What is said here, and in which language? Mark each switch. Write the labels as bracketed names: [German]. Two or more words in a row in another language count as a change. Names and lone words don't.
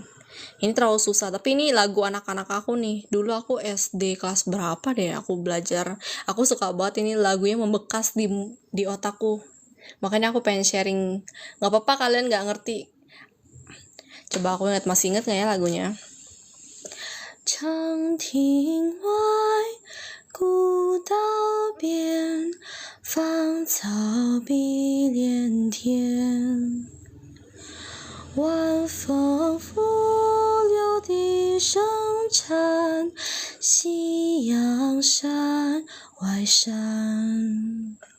[Indonesian] Ini terlalu susah, tapi ini lagu anak-anak aku nih. Dulu aku SD kelas berapa deh aku belajar. Aku suka banget, ini lagunya membekas di otakku. Makanya aku pengen sharing. Gak apa-apa kalian gak ngerti. Coba aku masih inget gak ya lagunya? [Chinese] 长亭外，古道边，芳草碧连天。晚风拂柳笛声残，夕阳山外山。